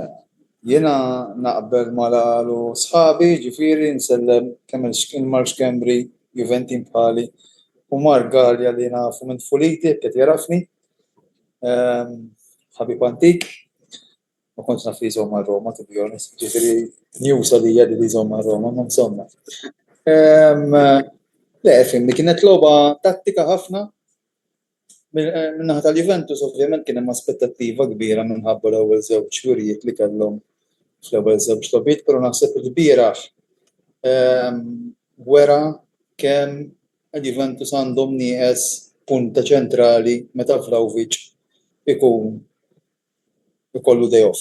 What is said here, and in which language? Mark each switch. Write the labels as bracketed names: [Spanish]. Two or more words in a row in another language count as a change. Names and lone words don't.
[Maltese] Jiena naqbel ma qalu sħabi, ġifieri nsellem kemm il-Marx Kembri, Juventin bħali u Margalja li nafu minn Fuliti qed jarafni. Ħabib antik, ma kontx naf li jżomm Roma, [English] to be honest, [Maltese] ġifieri news għalija li jżomm Roma, ma insomma. Le, fimni kienet logħba tattika ħafna minnaħa tal-Juventus, ovvjament kien hemm aspettattiva kbira minħabba l-ewwel żewġ wirijiet li kellhom fl-ewwel żewġ logħbiet, però naħseb il-bieraħ wera kemm il-Juventus għandhom nieqes punta ċentrali meta Vlahovic ikun ikollu [English] day off.